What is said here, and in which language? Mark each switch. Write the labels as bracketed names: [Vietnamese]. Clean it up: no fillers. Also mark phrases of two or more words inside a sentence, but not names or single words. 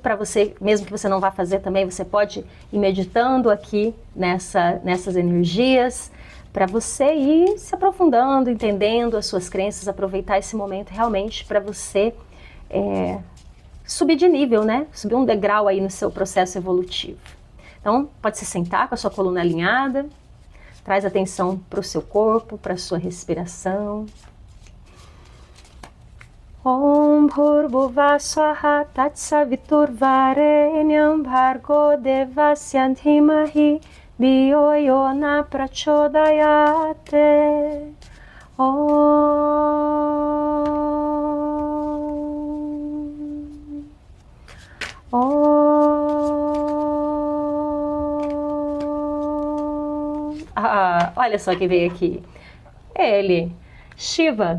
[Portuguese] Para você, mesmo que você não vá fazer também, você pode ir meditando aqui nessas energias, para você ir se aprofundando, entendendo as suas crenças, aproveitar esse momento realmente para você subir de nível, né? Subir um degrau aí no seu processo evolutivo. Então, pode se sentar com a sua coluna alinhada, traz atenção para o seu corpo, para a sua respiração. [Sanskrit] ॐ भूर्भुवः स्वाहा तत्सवितुर्वरेण्यं भर्गो देवस्य धीमहि धियो यो नः प्रचोदयात्. [Portuguese] Olha só quem veio aqui. Ele, Shiva.